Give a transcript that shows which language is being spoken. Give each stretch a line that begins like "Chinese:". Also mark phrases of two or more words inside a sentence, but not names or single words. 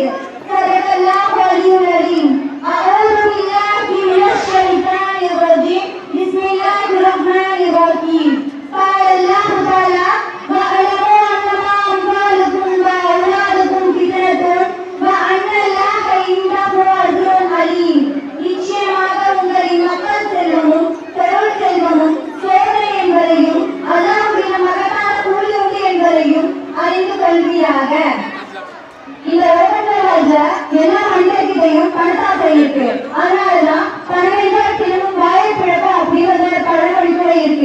Arabic: صدق الله العلي العظيم. أعوذ بالله من الشيطان الرجيم. بسم الله الرحمن الرحيم. قال الله تعالى واعلموا أنما أموالكم وأولادكم فتنة وأن الله عنده أجر عظيم.
Tamil: நிச்சயமாக உங்களின் மக்கள் செல்வமும் பொருள் செல்வமும் சோதனை என்பதையும் அல்லாஹ்வின் மகத்தான கூலி உண்டு என்பதையும் அறிந்து கொள்வீராக. இந்த உலகத்துல எல்லா மனிதர்கிட்டையும் பணத்தாசை இருக்கு. அதனாலதான் பணம் என்றால் தினமும் வாயை பிழக்க அப்படிங்கிற பழமொழிக்கூட இருக்கு.